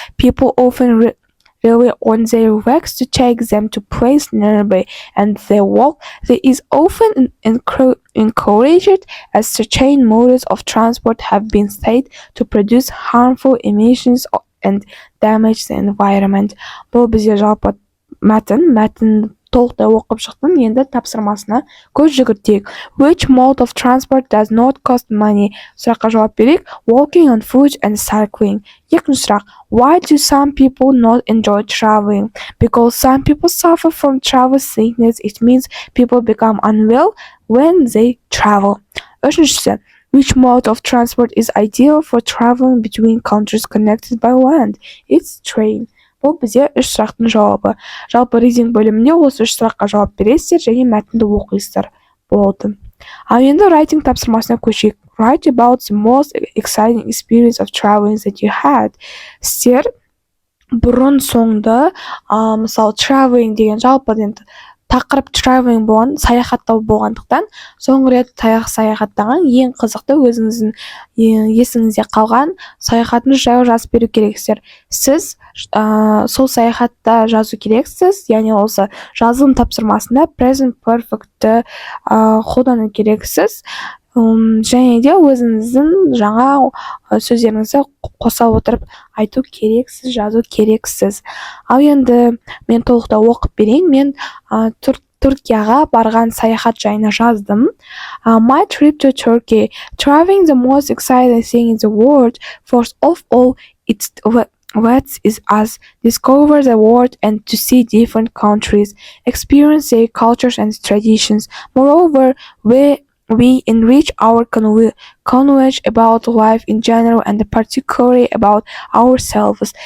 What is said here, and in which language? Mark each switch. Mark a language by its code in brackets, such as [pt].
[en] People often rely on their legs to take them to places nearby, and their walk there is often encouraged as certain modes of transport have been said to produce harmful emissions and damage the environment. [kk] Бұл бізде жалпы мәтін толықтай оқып шықтым. Енді тапсырмасына көз жүгіртейік. [en] Which mode of transport does not cost money? [kk] Сұраққа жауап берейік. [en] Walking on foot and cycling. [kk] Екінші сұрақ. [en] Why do some people not enjoy traveling? Because some people suffer from travel sickness. It means people become unwell when they travel. [kk] Үшіншісі. [en] Which mode of transport is ideal for traveling between countries connected by land? It's train. [kk] Бұл бізде 3 сұрақтың жауабы. Жалпы reading бөлімінде осы 3 сұраққа жауап бересіздер және мәтінді оқисыздар болды. Ал енді writing тапсырмасына көшейік. [en] Write about the most exciting experience of traveling that you had. [kk] Сіздер бұрын соңды, мысалы traveling деген жалпы тақырып traveling болған, саяхаттау болғандықтан, соңғы рет саяхаттаған ең қызықты өзіңіздің есіңізде қалған саяхатыңыз жайлы жазып беру керексіздер. Сіз сол саяхатта жазу керексіз, яғни осы жазылым тапсырмасында present perfect'ті қолдану керексіз. және де өзіңіздің жаңа сөздеріңізді қоса отырып айту керексіз, жазу керексіз. Ал енді мен толықтай оқып берейін. Мен Түркияға барған саяхат жайына жаздым. [en] My trip to Turkey. Traveling the most exciting thing in the world. First of all, it's what is us discover the world and to see different countries, experience their cultures and traditions. Moreover, we enrich our knowledge about life in general and particularly about ourselves.